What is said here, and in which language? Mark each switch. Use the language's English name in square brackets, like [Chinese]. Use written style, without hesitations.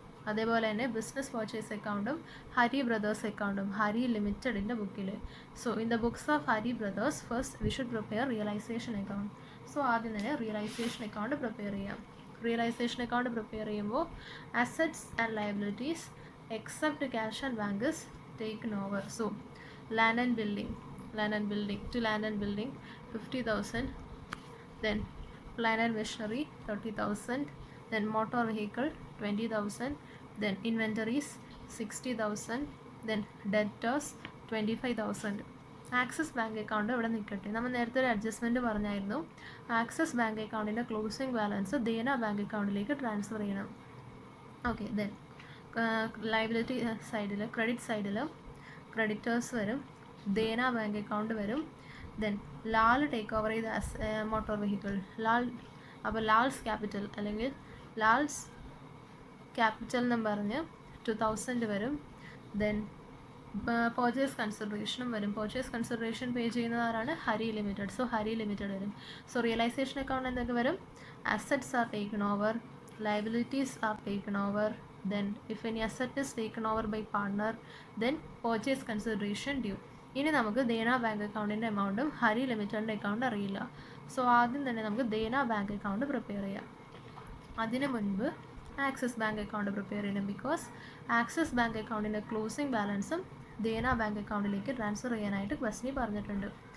[Malayalam] അതേപോലെ തന്നെ business purchase അക്കൗണ്ടും ഹരി ബ്രദേഴ്സ് അക്കൗണ്ടും ഹരി ലിമിറ്റഡിൻ്റെ ബുക്കിൽ. [English] So in the books of Hari brothers first we should prepare realisation account. [Malayalam] So ആദ്യം തന്നെ റിയലൈസേഷൻ അക്കൗണ്ട് പ്രിപ്പയർ ചെയ്യാം. റിയലൈസേഷൻ അക്കൗണ്ട് പ്രിപ്പയർ ചെയ്യുമ്പോൾ [English] Assets and liabilities except cash and bank is taken over. So land and building to land and building 50,000, then plant and machinery 30,000, then motor vehicle 20,000, then inventories 60,000, then debtors 25,000. [Malayalam] Axis bank account ഇവിടെ നിൽക്കട്ടെ. നമ്മൾ നേരത്തെ ഒരു adjustment പറഞ്ഞായിരുന്നു. Axis bank അക്കൗണ്ടിൻ്റെ closing balance ദേന bank അക്കൗണ്ടിലേക്ക് transfer ചെയ്യണം. Okay, then liability സൈഡിൽ, ക്രെഡിറ്റ് സൈഡിൽ ക്രെഡിറ്റേഴ്സ് വരും, ദേന ബാങ്ക് അക്കൗണ്ട് വരും, ദെൻ ലാൽ ടേക്ക് ഓവർ ചെയ്ത മോട്ടോർ വെഹിക്കിൾ ലാൽ. അപ്പോൾ ലാൽസ് ക്യാപിറ്റൽ അല്ലെങ്കിൽ ലാൽസ് ക്യാപിറ്റൽ എന്നും പറഞ്ഞ് 2000 വരും. ദെൻ പർച്ചേസ് കൺസിഡറേഷനും വരും. പർച്ചേസ് കൺസിഡറേഷൻ പേ ചെയ്യുന്നത് ആരാണ്? Hari limited. So Hari limited വരും. സോ റിയലൈസേഷൻ അക്കൗണ്ട് എന്തൊക്കെ വരും? [English] Assets are taken over, liabilities are taken over, then if any asset is taken over by partner, then purchase consideration due. [Malayalam] ഇനി നമുക്ക് ദേന bank അക്കൗണ്ടിൻ്റെ എമൗണ്ടും Hari ലിമിറ്റഡിൻ്റെ account അറിയില്ല. So ആദ്യം തന്നെ നമുക്ക് ദേന ബാങ്ക് അക്കൗണ്ട് പ്രിപ്പയർ ചെയ്യാം. അതിന് മുൻപ് ആക്സിസ് ബാങ്ക് അക്കൗണ്ട് പ്രിപ്പയർ ചെയ്യണം. ബിക്കോസ് ആക്സിസ് ബാങ്ക് അക്കൗണ്ടിൻ്റെ ക്ലോസിംഗ് ബാലൻസും ദേന ബാങ്ക് അക്കൗണ്ടിലേക്ക് ട്രാൻസ്ഫർ ചെയ്യാനായിട്ട് ക്വസ്റ്റനിൽ പറഞ്ഞിട്ടുണ്ട്.